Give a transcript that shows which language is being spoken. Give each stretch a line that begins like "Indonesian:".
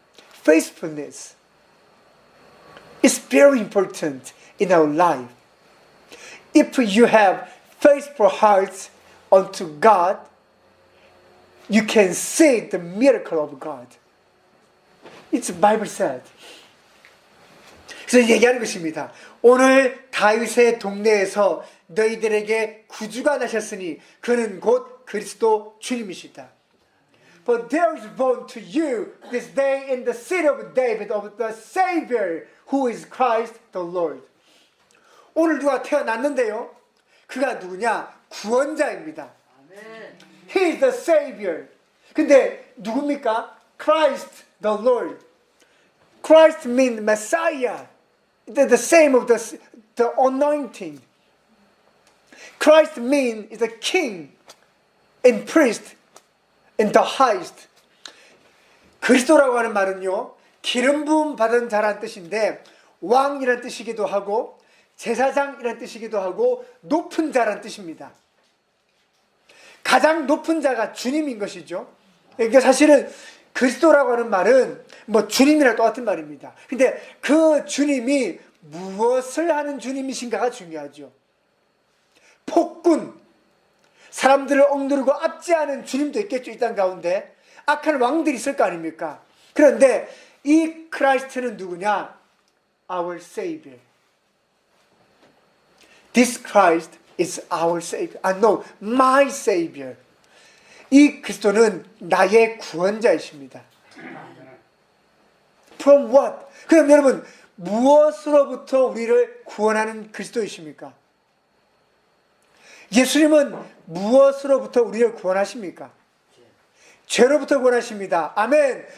English: Faithfulness is very important in our life. If you have faithful hearts unto God, you can see the miracle of God. It's the Bible said.
Korean: 그래서 얘기하는 것입니다. 오늘 다윗의 동네에서 너희들에게 구주가 나셨으니 그는 곧 그리스도 주님이시다.
English: For there is born to you this day in the city of David of the Savior who is Christ the Lord.
Korean: 오늘 누가 태어났는데요. 그가 누구냐? 구원자입니다. 아멘.
English: He is the Savior.
Korean: 근데 누굽니까?
English: Christ the Lord. Christ means Messiah. The same of the anointing. Christ means is a king and priest and the highest.
Korean: 그리스도라고 하는 말은요, 기름 부음 받은 자란 뜻인데 왕이란 뜻이기도 하고 제사장이란 뜻이기도 하고 높은 자란 뜻입니다. 가장 높은 자가 주님인 것이죠. 그러니까 사실은 그리스도라고 하는 말은 뭐 주님이랑 똑같은 말입니다. 근데 그 주님이 무엇을 하는 주님이신가가 중요하죠. 폭군, 사람들을 억누르고 압제하는 주님도 있겠죠. 이 땅 가운데 악한 왕들이 있을 거 아닙니까? 그런데 이 크라이스트는 누구냐?
English: Our Savior. This Christ is our Savior. No, my Savior.
Korean: 이 그리스도는 나의 구원자이십니다.
English: From what?
Korean: 그럼 여러분, 무엇으로부터 우리를 구원하는 그리스도이십니까? 예수님은 무엇으로부터 우리를 구원하십니까? 죄로부터 구원하십니다. 아멘.